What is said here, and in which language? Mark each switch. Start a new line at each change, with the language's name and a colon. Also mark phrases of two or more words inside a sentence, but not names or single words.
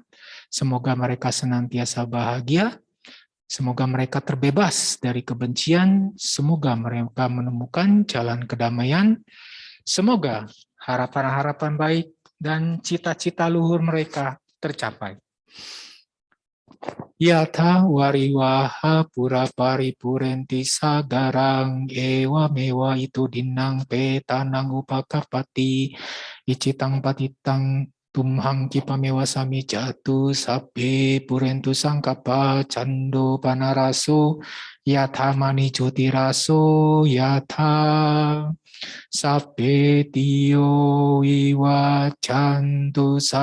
Indonesian: Semoga mereka senantiasa bahagia. Semoga mereka terbebas dari kebencian. Semoga mereka menemukan jalan kedamaian. Semoga harapan-harapan baik dan cita-cita luhur mereka tercapai.
Pali: Yatha wariwaha pura paripurenti sagarang ewa mewa itu dinang petanang upakapati icitang patitang tumhang kipamewa sami jatu sabbe purentu sangkapa cando panaraso yatha mani jotiraso yatha sabbe tiyo iwa cantu